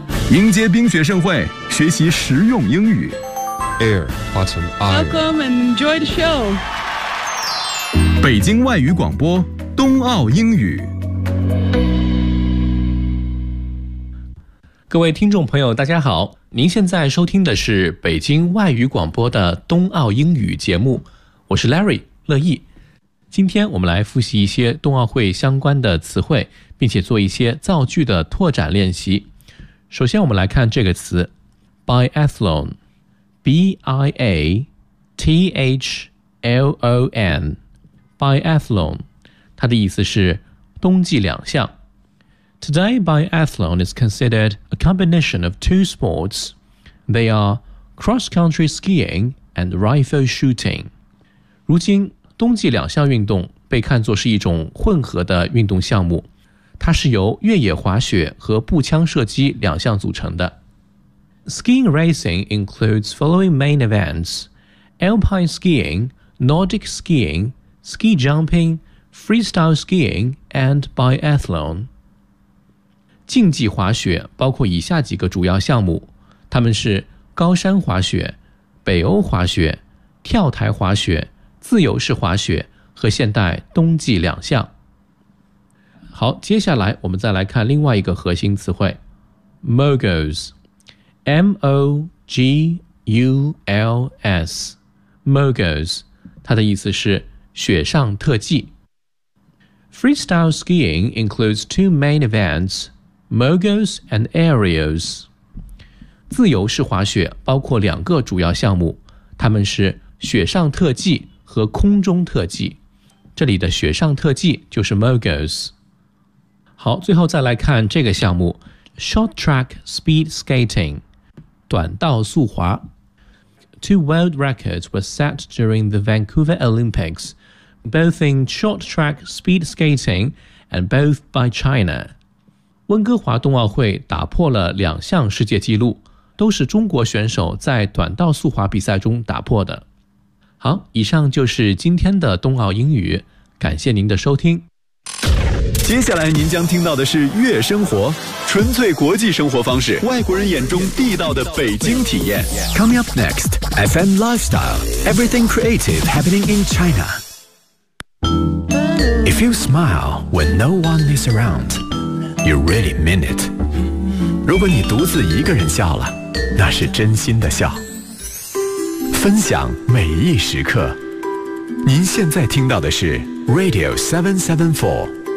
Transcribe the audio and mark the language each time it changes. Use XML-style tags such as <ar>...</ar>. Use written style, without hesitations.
<zh>迎接冰雪盛会，学习实用英语。</zh> <en>Air, Autumn, Iron. Welcome and enjoy the show.</en> <zh>北京外语广播，冬奥英语。各位听众朋友，大家好，您现在收听的是北京外语广播的冬奥英语节目，我是 Larry 乐意。今天我们来复习一些冬奥会相关的词汇，并且做一些造句的拓展练习。首先我们来看这个词 Biathlon B-I-A-T-H-L-O-N Biathlon 它的意思是冬季两项</zh> <en>Today biathlon is considered a combination of two sports They are cross-country skiing and rifle shooting</en> <zh>如今冬季两项运动被看作是一种混合的运动项目它是由越野滑雪和步枪射击两项组成的。</zh> <en>Skiing racing includes following main events, alpine skiing, Nordic skiing, ski jumping, freestyle skiing, and biathlon.</en> <zh>竞技滑雪包括以下几个主要项目，它们是高山滑雪、北欧滑雪、跳台滑雪、自由式滑雪和现代冬季两项。好，接下来我们再来看另外一个核心词汇 Moguls M-O-G-U-L-S Moguls 它的意思是雪上特技</zh> <en>Freestyle skiing includes two main events Moguls and Aerials</en> <zh>自由式滑雪包括两个主要项目它们是雪上特技和空中特技这里的雪上特技就是 Moguls好，最后再来看这个项目 ，Short Track Speed Skating， 短道速滑。</zh> <en>Two world records were set during the Vancouver Olympics, both in short track speed skating and both by China.</en> <zh>温哥华冬奥会打破了两项世界纪录，都是中国选手在短道速滑比赛中打破的。好，以上就是今天的冬奥英语，感谢您的收听。接下来您将听到的是悦生活，纯粹国际生活方式，外国人眼中地道的北京体验。</zh> <en>Coming up next, FM Lifestyle, Everything Creative Happening in China. If you smile when no one is around, you really mean it.</en> <zh>如果你独自一个人笑了，那是真心的笑。分享每一时刻。您现在听到的是 Radio 774。</zh>